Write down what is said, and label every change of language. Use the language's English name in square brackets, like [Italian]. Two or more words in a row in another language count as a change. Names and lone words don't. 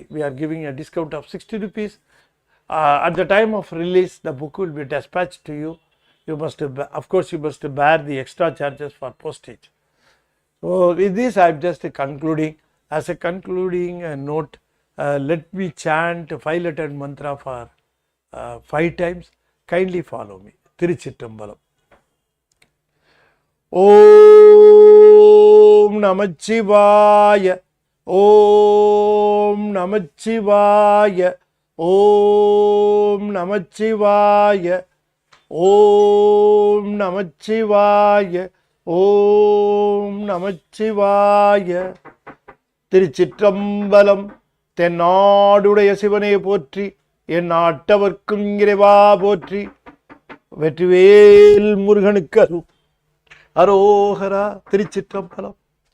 [English] We are giving a discount of 60 rupees. At the time of release, the book will be dispatched to you. You must, of course, you must bear the extra charges for postage. So with this, I am just concluding. As a concluding note, let me chant 5-lettered mantra for 5 times. Kindly follow me. [Sanskrit] Tiruchitrambalam. ओम् नमः शिवाय. ओम् नमः शिवाय. ओम् नमः शिवाय. ओम् नमः शिवाय. ओम् नमः शिवाय. [Tamil] Tiruchitrambalam. தென்னாடுடைய சிவனே போற்றி, என் நாட்டவர்க்கும் இறைவா போற்றி. வெற்றிவேல் முருகனுக்கு அரோகரா. திருச்சிற்றம்பலம்.